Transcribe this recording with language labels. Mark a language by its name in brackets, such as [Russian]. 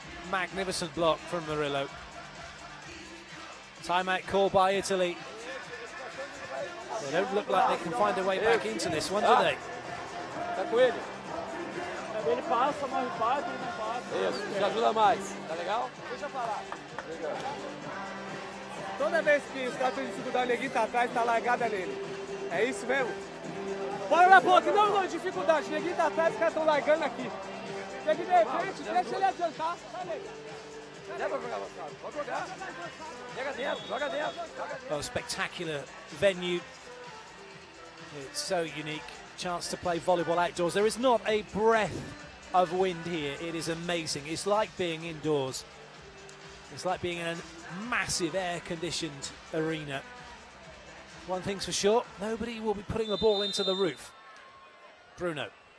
[English] Magnificent block from Murillo. Timeout call by Italy. They don't look like they can find a way back into this one, do they? [Portuguese] Ele passa, mas bate, ele não passa. Isso, te ajuda mais. Tá legal? Deixa eu falar. Legal. Toda vez que os caras têm dificuldade, o neguinho tá atrás, tá largada nele. É isso mesmo? Bora na boca, não, dificuldade. O neguinho tá atrás, os caras estão largando aqui. Chega de frente, deixa ele adiantar. Leva pra jogar, pode jogar. Joga dentro, joga dentro. [English] Oh, spectacular venue. It's so unique. Chance to play volleyball outdoors. There is not a breath of wind here. It is amazing. It's like being indoors. It's like being in a massive air-conditioned arena. One thing's for sure, nobody will be putting the ball into the roof. Bruno.